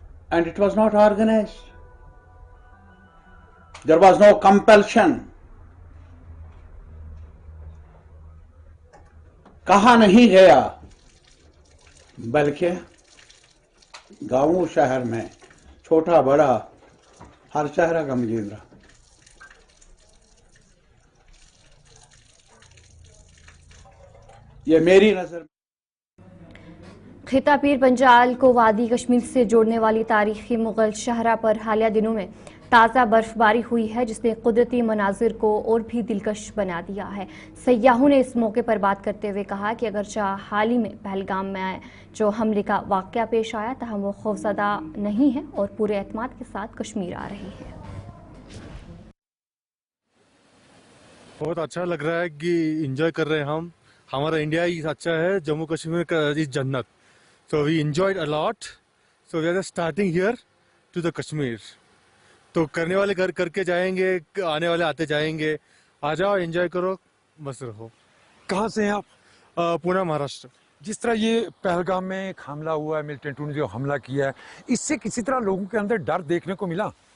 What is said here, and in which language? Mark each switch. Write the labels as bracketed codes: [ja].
[en] And it was not organized. There was no compulsion. [hi] कहा नहीं गया, बल्कि गांव शहर में छोटा बड़ा हर चेहरा गमगीन रहा। ये मेरी नजर। खिता पीर पंजाल को वादी कश्मीर से जोड़ने वाली तारीखी मुगल शहरा पर हालिया दिनों में ताज़ा बर्फबारी हुई है, जिसने कुदरती मनाजिर को और भी दिलकश बना दिया है। सयाहों ने इस मौके पर बात करते हुए कहा कि अगरचे हाल ही में पहलगाम में जो हमले का वाक़या पेश आया, तहम वो खौफज़दा नहीं है और पूरे एतमाद के साथ कश्मीर आ रही है। बहुत अच्छा लग रहा है कि इंजॉय कर रहे हैं हम। हमारा इंडिया ही अच्छा है, जम्मू कश्मीर का इस जन्नत। [en] So we enjoyed a lot. So we are just starting here to the Kashmir. [hi] तो करने वाले घर करके जाएंगे, आने वाले आते जाएंगे। आ जाओ, एंजॉय करो, मस्त रहो। कहाँ से हैं आप? पुणे, महाराष्ट्र। जिस तरह ये पहलगाम में एक हमला हुआ है, मिलिटेंटों ने जो हमला किया है, इससे किसी तरह लोगों के अंदर डर देखने को मिला?